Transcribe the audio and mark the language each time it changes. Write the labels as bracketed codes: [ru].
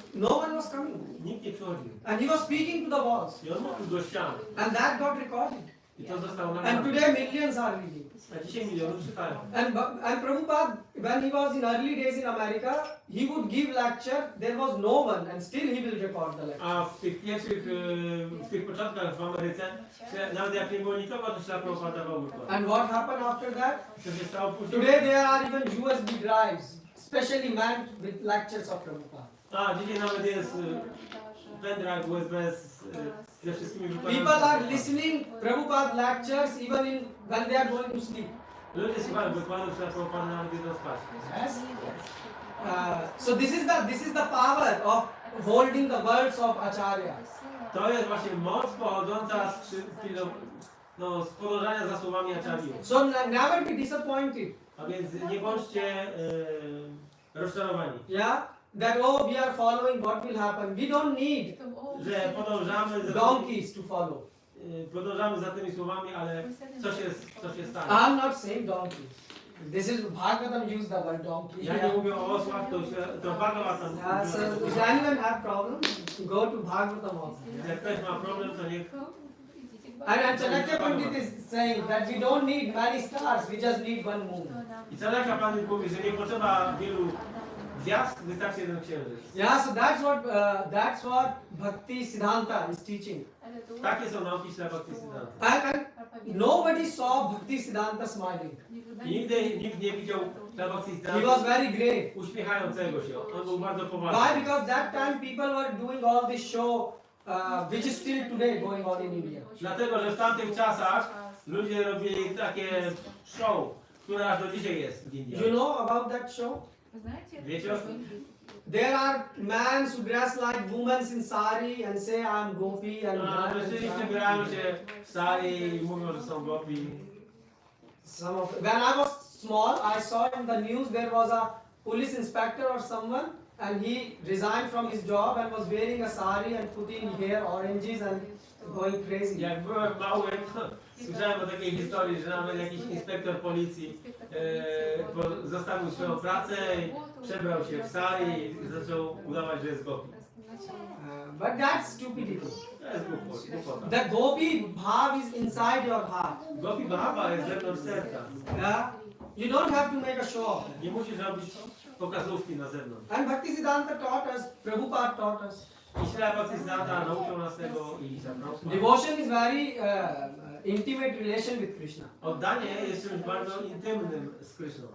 [en] no one was coming. [pl] nikt nie przychodził. [en] And he was speaking to the walls. [pl] I on mówił do ścian. [en] And that got recorded. [pl] I to zostało [en] And [pl] nagrane. [en] today millions are reading. [pl] A dzisiaj milionów czytają. [en] And Prabhupada, when he was in early days in America, he would give lecture, there was no one, and still he will record the lecture. [pl] A w tych pierwszych, w tych początkach w Ameryce, nawet jak nie było nikogo, to Śrila Prabhupada dawał wykład. [en] And what happened after that? [pl] Co się stało później? [en] Today there are even USB drives, specially meant with lectures of Prabhupada. [pl] A, dzisiaj nawet jest pendrive USB ze wszystkimi wykładami. [en] People are listening Prabhupada lectures even when they are going to sleep. [pl] Ludzie słuchają wykładów Śrila Prabhupada nawet idą spać. [en] Yes. So this is the power of holding the words of Acharya. [pl] To jest właśnie moc pochodząca z podążania za słowami Acharyów. [en] So never be disappointed. [pl] A więc nie bądźcie rozczarowani. [en] Yeah, that oh we are following what will happen. We don't need [pl] Że [en] donkeys to follow. [pl] podążamy za tymi słowami, ale co się stanie? [en] I'm not saying donkey. This is Bhagavatam used the word donkey. [pl] Ja nie mówię o osłach, to Bhagavatam. [en] Yeah, so if anyone have problem, go to Bhagavatam also. [pl] Jak ktoś ma problem, to niech... [en] And Chanakya Pandit is saying that we don't need many stars, we just need one moon. [pl] I Chanakya Pandit mówi, że nie potrzeba wielu gwiazd, wystarczy jeden księżyc. [en] Yeah, so that's what Bhakti Siddhanta is teaching. [pl] Takie są nauki Śrila Bhakti Siddhanta. [en] And nobody saw Bhakti Siddhanta smiling. [pl] I nigdy nikt nie widział Śrila Bhakti [en] He was [pl] Siddhanta [en] very grave. [pl] uśmiechającego się. On był bardzo poważny. [en] Why? Because that time people were doing all this show, which is still today going on in India. [pl] Dlatego, że w tamtych czasach ludzie robili takie show, które aż do dzisiaj jest w Indii. [en] You know about that show? [pl] Wiecie o tym? [en] There are men who dress like women in sari and say I'm gopi and [pl] Mężczyźni przebierają się w sari i mówią, że są gopi. [en] When I was small, I saw in the news there was a police inspector or someone and he resigned from his job and was wearing a sari and putting hair oranges and going crazy. [pl] Jak byłem mały, to słyszałem o takiej historii, że nawet jakiś inspektor policji zostawił swoją pracę i przebrał się w sari i zaczął udawać, że jest gopi. [en] But that's stupidity. [pl] To jest głupota. [en] The gopi bhav is inside your heart. [pl] Gopi bhava jest wewnątrz serca. [en] Yeah? You don't have to make a show of it. [pl] Nie musisz robić pokazówki na zewnątrz. [en] And Bhakti Siddhanta taught us, Prabhupada taught us. [pl] I Śrila Bhakti Siddhanta nauczył nas tego i zapraszał. [en] Devotion is very intimate relation with Krishna. [pl] Oddanie jest czymś bardzo intymnym z Kryszną.